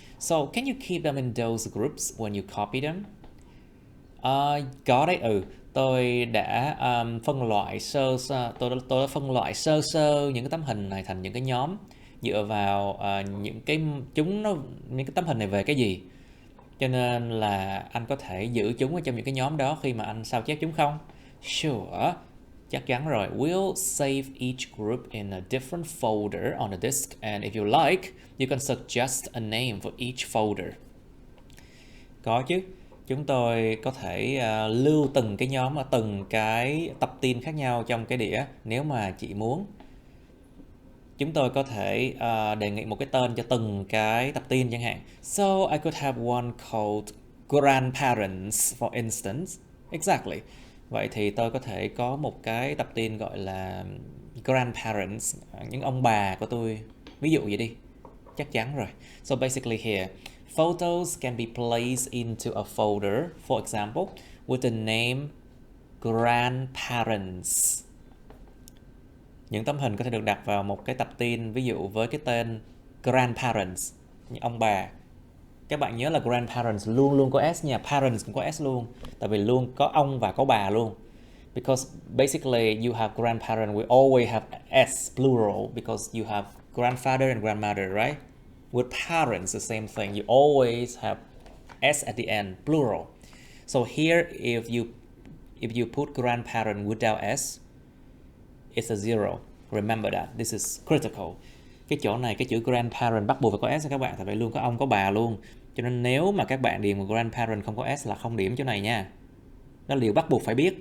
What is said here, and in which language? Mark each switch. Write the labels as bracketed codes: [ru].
[en] So can you keep them in those groups when you copy them? [vi] Có đấy, tôi đã phân loại sơ sơ những cái tấm hình này thành những cái nhóm dựa vào những cái tấm hình này về cái gì, cho nên là anh có thể giữ chúng ở trong những cái nhóm đó khi mà anh sao chép chúng không? Sure, chắc chắn rồi. [en] We'll save each group in a different folder on the disk, and if you like, you can suggest a name for each folder. [vi] Có chứ. Chúng tôi có thể lưu từng cái nhóm ở từng cái tập tin khác nhau trong cái đĩa nếu mà chị muốn. Chúng tôi có thể đề nghị một cái tên cho từng cái tập tin chẳng hạn. [en] So I could have one called grandparents, for instance. Exactly. [vi] Vậy thì tôi có thể có một cái tập tin gọi là grandparents, những ông bà của tôi. Ví dụ vậy đi. Chắc chắn rồi. [en] So basically here, photos can be placed into a folder, for example, with the name grandparents. [vi] Những tấm hình có thể được đặt vào một cái tập tin, ví dụ với cái tên grandparents, những ông bà. Các bạn nhớ là grandparents luôn luôn có S nha, parents cũng có S luôn, tại vì luôn có ông và có bà luôn. [en] Because basically you have grandparents, we always have S plural because you have grandfather and grandmother, right? With parents, the same thing. You always have S at the end, plural. So here, if you put grandparent without S, it's a zero. Remember that. This is critical. [vi] Cái chỗ này, cái chữ grandparent bắt buộc phải có S các bạn, tại vì luôn có ông có bà luôn. Cho nên nếu mà các bạn điền một grandparent không có S là không điểm chỗ này nha. Đó là điều bắt buộc phải biết.